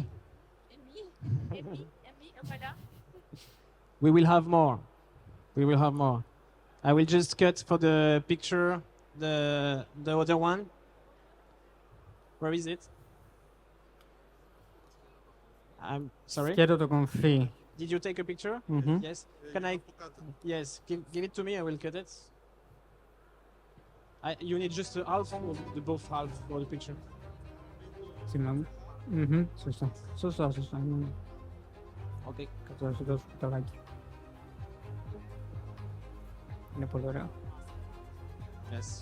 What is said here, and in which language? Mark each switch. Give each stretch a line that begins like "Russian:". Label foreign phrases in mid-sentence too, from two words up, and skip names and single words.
English: And me. And me. And me. Oh, voilà. We will have more. We will have more. I will just cut for the picture the other one. Where is it? I'm sorry.
Greek: Quiero το κομφί.
English: Did you take a picture? Mhm. Yes. Can I? Yes. Give it to me. I will cut it. You need just the half or the both half for the picture.
Greek: Συγγνώμη. Σωστά. Σωστά.
English: Okay.
Greek: Θα σου δώσω κουταλάκι. Είναι πολύ ωραίο.
English: Yes.